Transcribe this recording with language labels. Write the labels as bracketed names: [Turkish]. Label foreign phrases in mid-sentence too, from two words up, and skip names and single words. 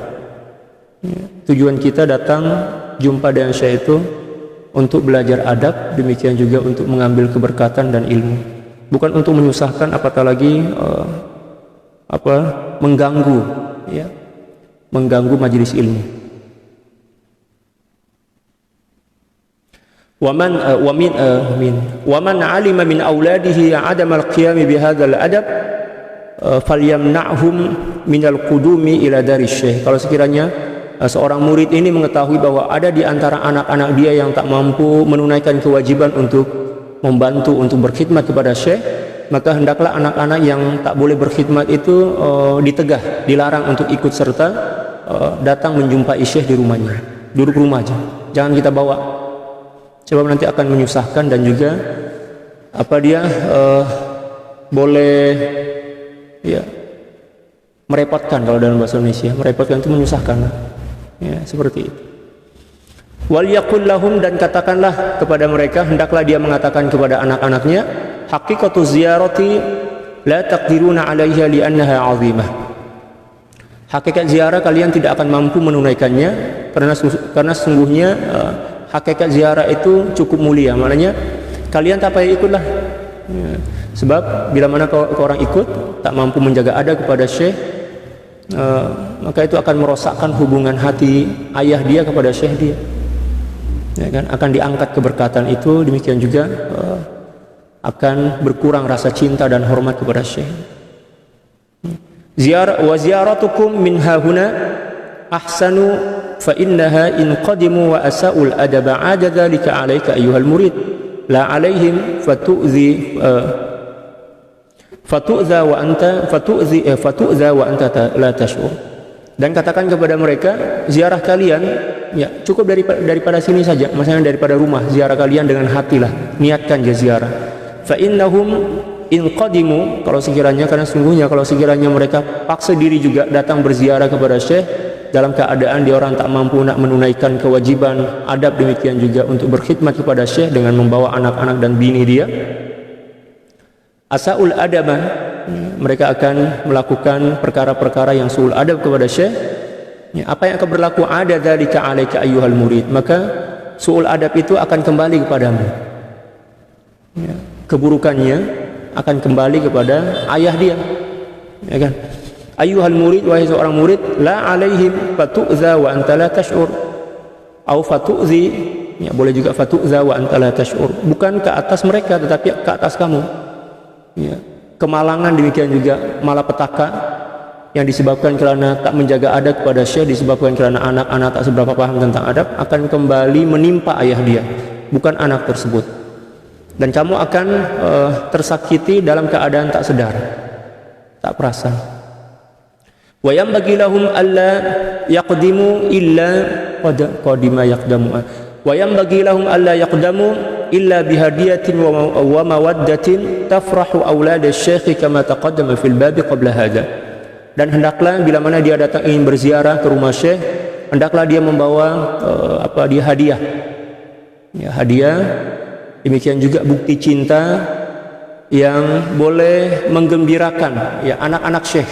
[Malay] Ya, tujuan kita datang jumpa dengan syekh itu untuk belajar adab, demikian juga untuk mengambil keberkatan dan ilmu, bukan untuk menyusahkan, apatah lagi mengganggu, ya, mengganggu majelis ilmu. [Arabic] ومن علم من أولاده عدم القيام بهذا الأدب فليمنعهم من القدوم إلى دار الشيخ. [Malay] Kalau sekiranya seorang murid ini mengetahui bahwa ada di antara anak-anak dia yang tak mampu menunaikan kewajiban untuk membantu untuk berkhidmat kepada syekh, maka hendaklah anak-anak yang tak boleh berkhidmat itu ditegah, dilarang untuk ikut serta datang menjumpai syekh di rumahnya. Duduk rumah aja, jangan kita bawa, sebab nanti akan menyusahkan dan juga boleh ya merepotkan. Kalau dalam bahasa Indonesia merepotkan itu menyusahkan, ya seperti itu. [Arabic] وليقل لهم, [Malay] dan katakanlah kepada mereka, hendaklah dia mengatakan kepada anak-anaknya, [Arabic] حقيقة الزيارة لا تقدرون عليها لأنها عظيمة. [Malay] Hakikat ziarah kalian tidak akan mampu menunaikannya karena sesungguhnya hakikat ziarah itu cukup mulia. Maknanya kalian tak payah ikutlah, ya. Sebab bila mana orang ikut tak mampu menjaga adab kepada syekh, maka itu akan merosakkan hubungan hati ayah dia kepada syekh dia, ya kan? Akan diangkat keberkatan itu, demikian juga akan berkurang rasa cinta dan hormat kepada syekh. [Arabic] زيارتكم من هاهنا أحسن فإنها إن قدموا وأساءوا الأدب عاد ذلك عليك أيها المريد لا عليهم فتؤذى وأنت لا تشعر. [Malay] Dan katakan kepada mereka, ziarah kalian ya cukup daripada sini saja, maksudnya daripada rumah, ziarah kalian dengan hatilah, niatkan je ziarah. [Arabic] فإنهم إن قدموا, [Malay] kalau sekiranya, karena sungguhnya kalau sekiranya mereka paksa diri juga datang berziarah kepada syekh dalam keadaan dia orang tak mampu nak menunaikan kewajiban adab, demikian juga untuk berkhidmat kepada syekh dengan membawa anak-anak dan bini dia, [Arabic] أساءوا الأدب, [Malay] mereka akan melakukan perkara-perkara yang suul adab kepada syekh. Ya, apa yang akan berlaku, [Arabic] عاد ذلك عليك أيها المريد, [Malay] maka suul adab itu akan kembali kepadamu, ya, keburukannya akan kembali kepada ayah dia, ya kan? [Arabic] أيها المريد, [Malay] wahai seorang murid, [Arabic] لا عليهم فتؤذى وأنت لا تشعر أو فتؤذي, [Malay] ya boleh juga [Arabic] فتؤذى وأنت لا تشعر, [Malay] bukan ke atas mereka tetapi ke atas kamu, ya. Kemalangan demikian juga malapetaka yang disebabkan karena tak menjaga adab kepada syekh, disebabkan karena anak-anak tak seberapa paham tentang adab, akan kembali menimpa ayah dia, bukan anak tersebut. Dan kamu akan tersakiti dalam keadaan tak sedar, tak perasan. [Arabic] وينبغي لهم ألا يقدموا إلا قادما يقدم. وينبغي لهم ألا يقدموا إلا بهدية ومودة تفرح أولاد الشيخ كما تقدم في الباب قبل هذا. [Malay] Dan hendaklah bila mana dia datang ingin berziarah ke rumah syekh, hendaklah dia membawa hadiah. Ya, hadiah, demikian juga bukti cinta yang boleh menggembirakan ya anak-anak syekh.